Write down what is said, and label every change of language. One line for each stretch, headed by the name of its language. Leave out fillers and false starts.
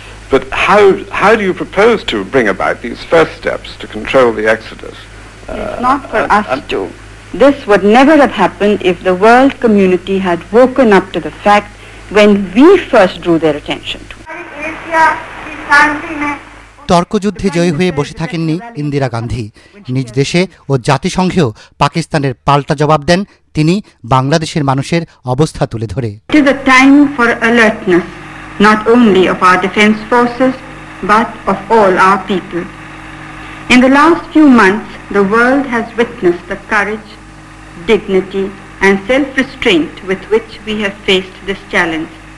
English: But how do you propose to bring about these first steps to control the exodus? It's not for us to. This would never have happened if the world community had woken up to the fact when we first drew their attention to it.
Bangla: তর্কযুদ্ধে জয়ী হয়ে বসে থাকেননি ইন্দিরা গান্ধী। নিজ দেশে ও জাতিসংঘেও পাকিস্তানের পাল্টা জবাব দেন তিনি বাংলাদেশের মানুষের অবস্থা তুলে ধরে।
English: It is a time for alertness, not only of our defense forces, but of all our people. In the last few months, the world has witnessed the courage, dignity, and self-restraint with which we have faced this challenge.